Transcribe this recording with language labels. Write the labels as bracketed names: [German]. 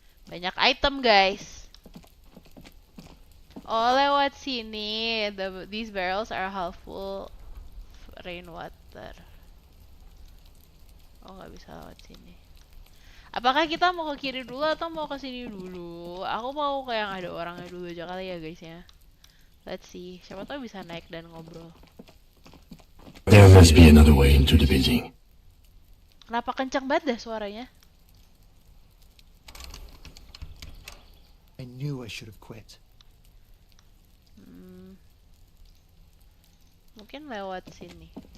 [Indonesian] Banyak item guys. Oh lewat sini. [English] These barrels are half full rainwater. [Indonesian] Oh nggak bisa lewat sini. Apakah kita mau ke kiri dulu atau mau ke sini dulu? Aku mau ke yang ada orangnya dulu aja kali ya guys ya. [English] Let's see. [Indonesian] Siapa tahu bisa naik dan ngobrol. [English] There must be another way into the building. [Indonesian] Kenapa kencang banget dah suaranya? [English] I knew I should have quit. [Indonesian] Mungkin lewat sini.